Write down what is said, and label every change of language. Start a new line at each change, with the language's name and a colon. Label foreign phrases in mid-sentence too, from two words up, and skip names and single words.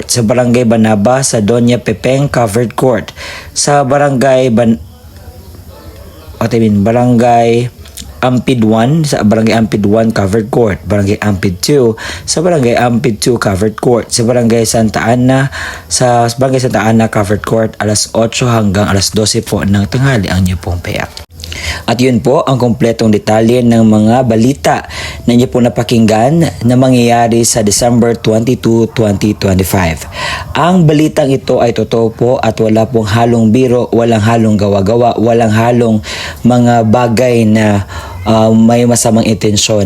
Filipino: Sa Barangay Banaba sa Doña Pepeng Covered Court. Sa Barangay Barangay Ampid 1 sa Barangay Ampid 1 Covered Court. Barangay Ampid 2 sa Barangay Ampid 2 Covered Court. Sa Barangay Santa Ana Covered Court alas 8 hanggang alas 12 po ng tanghali ang inyo pong payout. At yun po ang kompletong detalye ng mga balita na inyo po napakinggan na mangyayari sa December 22, 2025. Ang balitang ito ay totoo po at wala pong halong biro, walang halong gawa-gawa, walang halong mga bagay na may masamang intensyon.